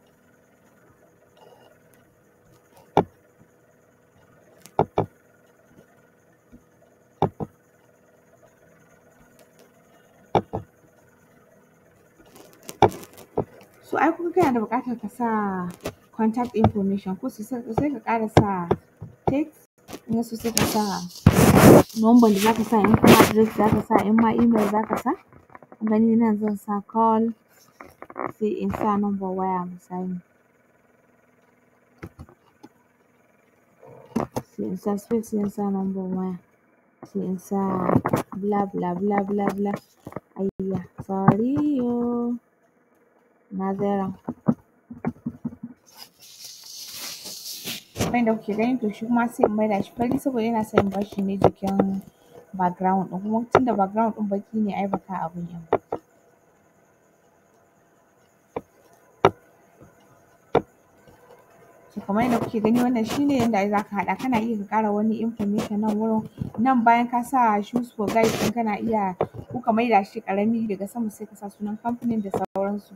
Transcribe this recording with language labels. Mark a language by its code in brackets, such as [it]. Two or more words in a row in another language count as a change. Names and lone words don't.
[ha] So ai kun ga kana da buƙatar ka sa [en] contact information [ha] ko sai ka ƙara sa text, in ya so sai ka sa number da za ka sa, in kuma address za ka sa, in ma email za ka sa. Kun gani nan zan sa call, sai in sa number waya misali. Sai in sa space, sai in sa number waya. Sai in sa bla bla bla bla bla. Ayya, sorry yo. Na zera. Kamar yadda kuke gani to shi kuma sai in maida shi fari saboda ina son in bar shi ne jikin background ɗin, kuma tunda background ɗin baƙi ne ai ba ka abun nan ba. So kamar yadda kuke gani wannan shi ne yanda za ka haɗa. Kana iya ka ƙara wani information nan wurin. Nan bayan ka sa [en] choose for guide [ha] ɗin kana iya ko ka maida shi ƙarami daga sama sai ka sa sunan kamfanin da sauransu.